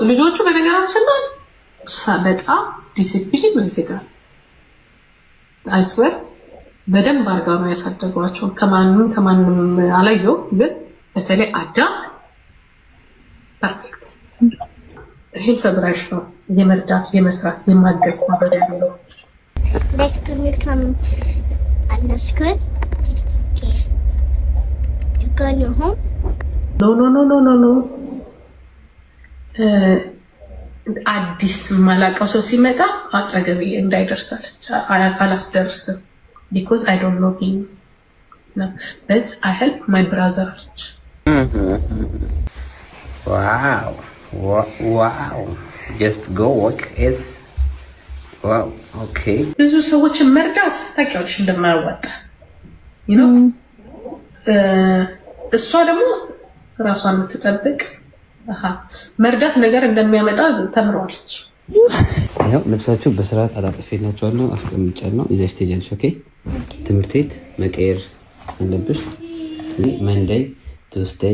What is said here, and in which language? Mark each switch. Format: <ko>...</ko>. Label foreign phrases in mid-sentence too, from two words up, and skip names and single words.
<am>ልጆቹ በነገራችን ላይ በጣም ዲሲፕሊን ነው ይዘጋል። አይስዌር በደንብ አድርገው ነው ያሳደጓቸው። ከማንም አላየው፣ ግን በተለይ አዳም</am> <en>perfect help brush</en> <am>ነው የመርዳት የመስራት የማገዝ ነገር ያለው።</am> <en>Next time we come at the school, okay, you go your home? No.</en> <am>አዲስ ማላቀው ሰው ሲመጣ አጠገቤ እንዳይደርሳለች አላስደርስም</am> <en>because I don't know him. No, but I help my brothers. Wow. Just go work is wow. Okay.</en> <am>ብዙ ሰዎችን መርዳት ታውቂያለሽ እንደማያዋጣ</am> <en>you know</en> <am>እሷ ደግሞ ራሷን የምትጠብቅ መርዳት ነገር እንደሚያመጣ ተምሯለች። ያው ልብሳችሁ በስርዓት አጣጥፌላችኋለሁ፣ አስቀምጫለሁ። ይዘሽ ትሄጃለሽ። ኦኬ። ትምህርት ቤት መቀየር አለብሽ።</am> <en>Monday, Tuesday፣</en>